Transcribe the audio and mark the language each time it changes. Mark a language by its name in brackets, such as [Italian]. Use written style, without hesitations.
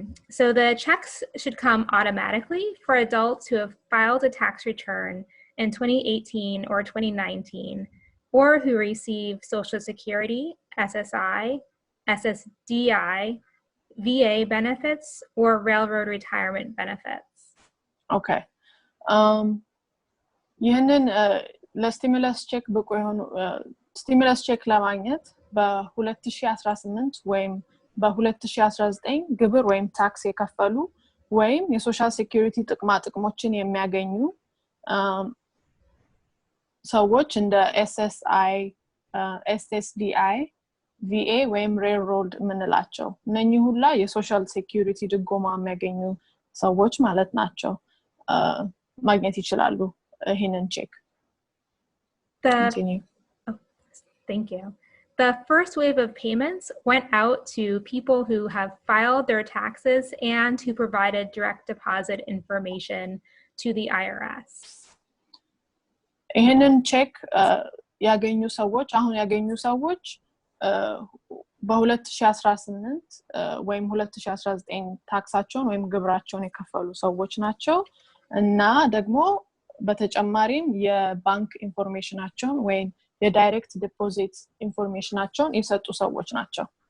[English] So the checks should come automatically for adults who have filed a tax return in 2018 or 2019, or who receive Social Security, SSI, SSDI, VA benefits, or railroad retirement benefits. Okay. [Amharic] ይህንን ለስቲሙለስ ቼክ ብቁ የሆኑ ስቲሙለስ ቼክ ለማግኘት በ2018 ወይም በ2019 ግብር ወይም ታክስ የከፈሉ ወይም የሶሻል ሴኩሪቲ ጥቅሞችን የሚያገኙ ሰዎች እንደ SSI, SSDI, VA ወይም railroad ምንላቸው እነኚህ ሁላ የሶሻል ሴኩሪቲ ድጎማ የሚያገኙ ሰዎች ማለት ናቸው ማግኘት ይችላሉ ይሄንን ቼክ [English] Continue. Thank you. The first wave of payments went out to people who have filed their taxes and who provided direct deposit information to the IRS. [Amharic] ይሄንን ቼክ ያገኙ ሰዎች አሁን ያገኙ ሰዎች በ2018 ወይም 2019 ታክሳቸውን ወይም ግብራቸውን የከፈሉ ሰዎች ናቸው እና ደግሞ በተጨማሪም የባንክ ኢንፎርሜሽናቸውን ወይም የዳይሬክት ዲፖዚት ኢንፎርሜሽናቸውን የሰጡ ሰዎች ናቸው